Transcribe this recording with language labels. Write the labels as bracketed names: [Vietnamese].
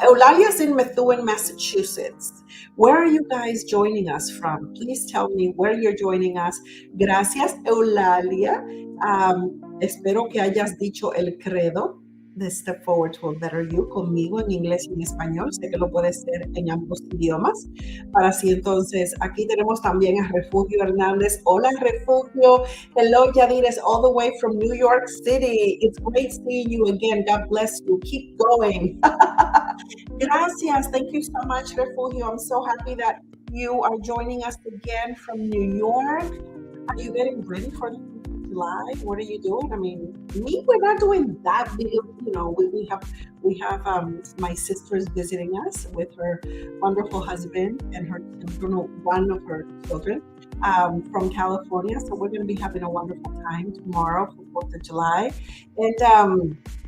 [English] Eulalia's in Methuen, Massachusetts. Where are you guys joining us from? Please tell me where you're joining us. [Spanish] Gracias, Eulalia. Espero que hayas dicho el credo de Step Forward to a Better You conmigo en inglés y en español. Sé que lo puedes hacer en ambos idiomas. Para así entonces, aquí tenemos también a Refugio Hernández. Hola, Refugio. [English] Hello, Yadires, all the way from New York City. It's great seeing you again. God bless you. Keep going. Gracias. Thank you so much, Refugio. I'm so happy that you are joining us again from New York. Are you getting ready for the July? What are you doing? I mean, we're not doing that big of, we have my sister's visiting us with her wonderful husband and her children, one of her children from California. So we're going to be having a wonderful time tomorrow for 4th of July. And